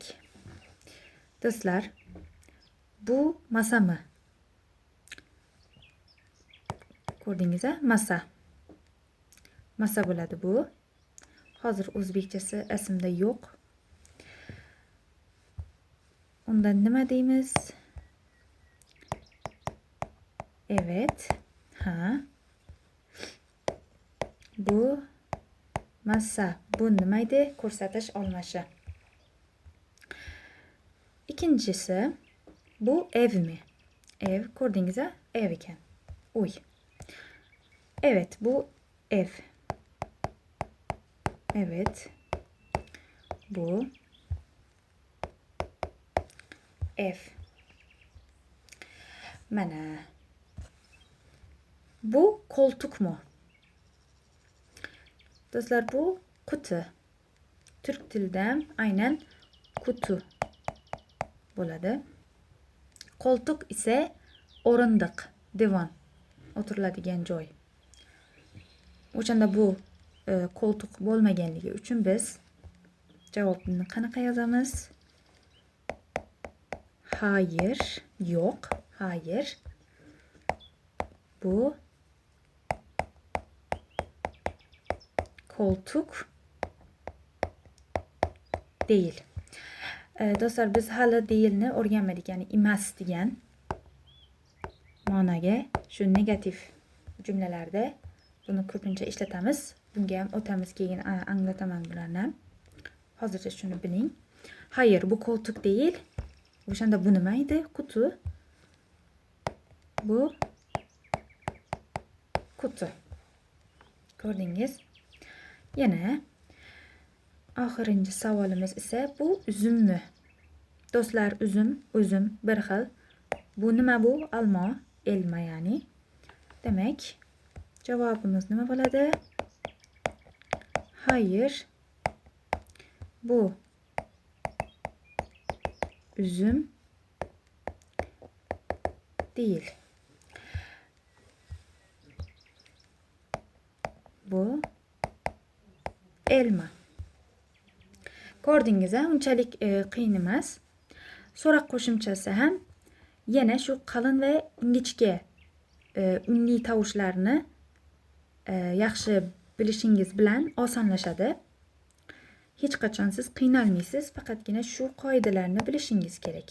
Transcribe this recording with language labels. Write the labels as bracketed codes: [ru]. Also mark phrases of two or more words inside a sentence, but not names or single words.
[uz] Do'stlar, bu masami. Ko'rdingizmi? Masa bo'ladi bu. Hozir o'zbekchasi esimda yo'q. Undan nima deymiz? [tr] Evet. Ha. [uz] Bu masa. Bu nima edi? Ko'rsatish olmashi. Ikkinchisi, bu evmi? Ev, ko'rdingizmi? Ev ekan. Uy. [tr] Evet, bu ev. Evet. Bu ev. Mana. Bu koltuk mu? [uz] Do'stlar, bu quti. Türk tilida aynan quti bo'ladi. [tr] Koltuk ise [uz] o'rindiq, divan, o'tiriladigan joy. O'shanda bu koltuk bo'lmaganligi uchun biz javobni qanaqa yozamiz? [tr] Hayır, yo'q, hayır. Bu koltuk değil. [uz] Do'stlar, biz hali değilni o'rganmadik, ya'ni emas degan ma'noga shu negativ jumlalarda buni ko'pincha ishlatamiz. Bunga ham o'tamiz, keyin anglataman bularni. Hozircha shuni biling. [tr] Hayır, bu koltuk değil. [uz] O'shanda bu nima edi? Quti. Bu quti. Ko'rdingiz? Yana oxirinchi savolimiz esa bu uzummi? Do'stlar, uzum bir xil. Bu nima bu? Olma, elma ya'ni. Demak, javobimiz nima bo'ladi? [tr] Hayır. Bu üzüm değil. Bu elma. [uz] Ko'rdingiz-a, unchalik qiyin emas. So'roq qo'shimchasi ham yana shu qalin va ingichka unli tovushlarni yaxshi bilishingiz bilan osonlashadi. Hech qachon siz qiynalmaysiz, faqatgina shu qoidalarni bilishingiz kerak.